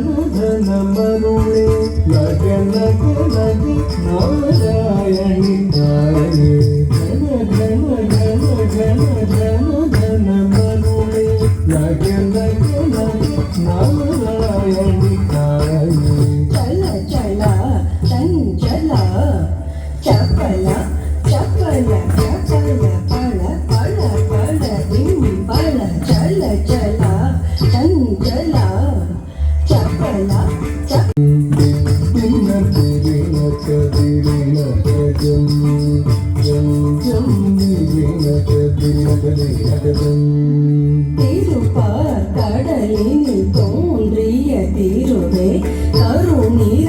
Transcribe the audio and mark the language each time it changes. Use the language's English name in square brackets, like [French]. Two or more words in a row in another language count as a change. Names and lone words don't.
[Tamil] தன மருளே நக நக நக நாராயணி தாயே கண கண கண கண கண தன மருளே நக நக நக நாராயணி தாயே [Kannada] ಚಲ ಚಲ ಚಂಚಲ ಚಪಲ ಚಪಲ ಚಪಲ ಪಳ ಪಳ ಪಳ ದಿಂಬಳ ಚಲ ಚಲ ಚಂಚಲ ಚಪಲ [Tamil] திருப்பார் கடலில் தோன்றிய திருவே கருநீர